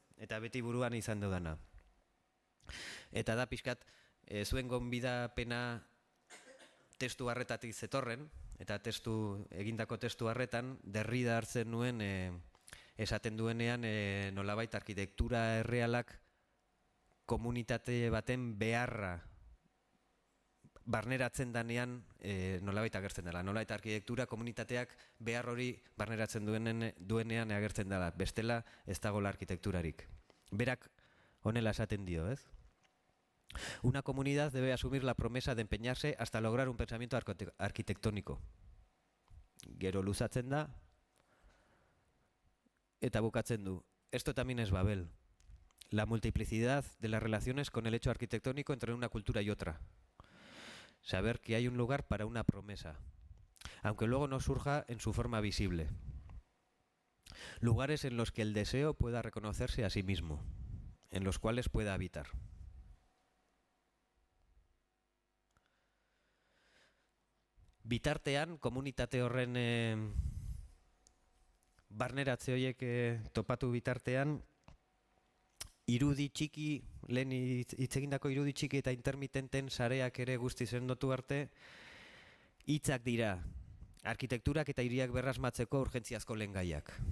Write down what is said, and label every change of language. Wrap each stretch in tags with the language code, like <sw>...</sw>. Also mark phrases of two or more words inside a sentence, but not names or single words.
<eu>Eta beti buruan izan dudana. Eta da pixkat zuen gonbidapena testu harretatik zetorren, eta egindako testu harretan Derrida hartzen nuen esaten duenean nolabait arkitektura errealak komunitate baten beharra barneratzen danean nolabait agertzen dela. Nolabait arkitektura komunitateak behar hori barneratzen duenean agertzen dela. Bestela ez dagoela arkitekturarik. Berak honela esaten dio, ez?</eu> <es>Una comunidad debe asumir la promesa de empeñarse hasta lograr un pensamiento arquitectónico.</es> <eu>Gero luzatzen da, eta bukatzen du.</eu> <es>Esto también es Babel. La multiplicidad de las relaciones con el hecho arquitectónico entre una cultura y otra. Saber que hay un lugar para una promesa, aunque luego no surja en su forma visible. Lugares en los que el deseo pueda reconocerse a sí mismo, en los cuales pueda habitar.</es> <eu>Bitartean, komunitate horren barneratze horiek topatu bitartean, irudi txiki, lehen hitz egindako irudi txiki eta intermitenten sareak ere guzti sendotu arte, hitzak dira, arkitekturak eta hiriak berrasmatzeko urgentziazko lehengaiak.</eu>